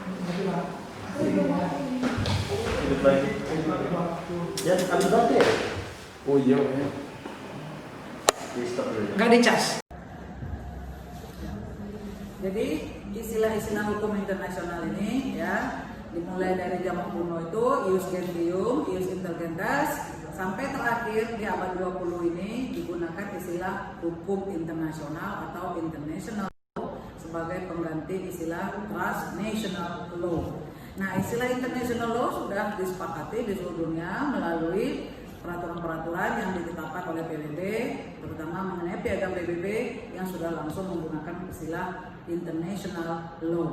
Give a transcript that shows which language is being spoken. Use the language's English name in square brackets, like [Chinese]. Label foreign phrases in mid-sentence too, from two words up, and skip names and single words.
[Indonesian] Ya, habis mati. Oh iya. Nggak dicas. Jadi istilah-istilah hukum internasional ini ya dimulai dari zaman kuno itu [Latin] ius gentium, ius intergendas, [Indonesian] sampai terakhir di abad 20 ini digunakan istilah hukum internasional atau [English] international law [Indonesian] sebagai pengganti istilah [English] transnational law. [Indonesian] Nah, istilah [English] international law [Indonesian] sudah disepakati di seluruh dunia melalui peraturan-peraturan yang ditetapkan oleh PBB, terutama mengenai piagam PBB yang sudah langsung menggunakan istilah [English] international law.